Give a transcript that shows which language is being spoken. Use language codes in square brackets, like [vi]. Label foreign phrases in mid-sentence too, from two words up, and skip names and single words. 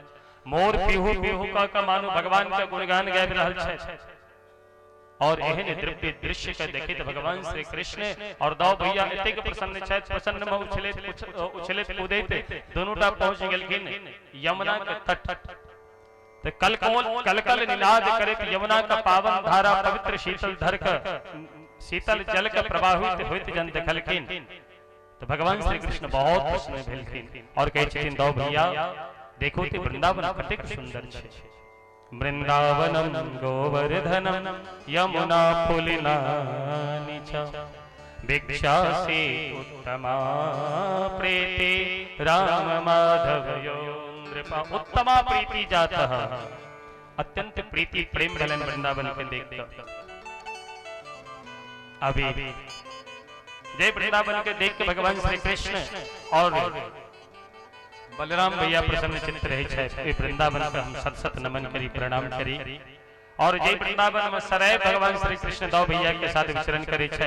[mai] मोर पीहू पीहू क मानो भगवान के गुणगान गाबि रहल छै। और एहन दिव्य दृश्य के देखित भगवान श्री कृष्ण और दाऊ भैया एतेक प्रसन्न छै, प्रसन्न में उछलैत कूदैत दोनोटा पहुंच गेलखिन यमुना के तट। तो कलकल निनाद करैत यमुना का पावन धारा पवित्र शीतल धर का शीतल जल का प्रवाहित होइत जन देखलखिन। तो भगवान श्री कृष्ण बहुत प्रसन्न भेलखिन और कहे छथिन दाऊ भैया देखो ते वृंदावन कतेक सुंदर छै। [sa] वृंदावनम गोवर्धनम यमुना पुलिनानि च भिक्षासि उत्तमा प्रीति राम माधवयो नृपा। उत्तमा प्रीति जातः [mai] अत्यंत प्रीति प्रेम ढलन वृंदावन के देखकर। अभी जय वृंदावन के देख के भगवान श्री कृष्ण और बलराम भैया प्रसन्न चित्त रहे छै। वृंदावन का हम सत सत नमन करी प्रणाम करी और जय वृंदावन में सराय भगवान श्री कृष्ण दाऊ भैया के साथ विचरण करे छै।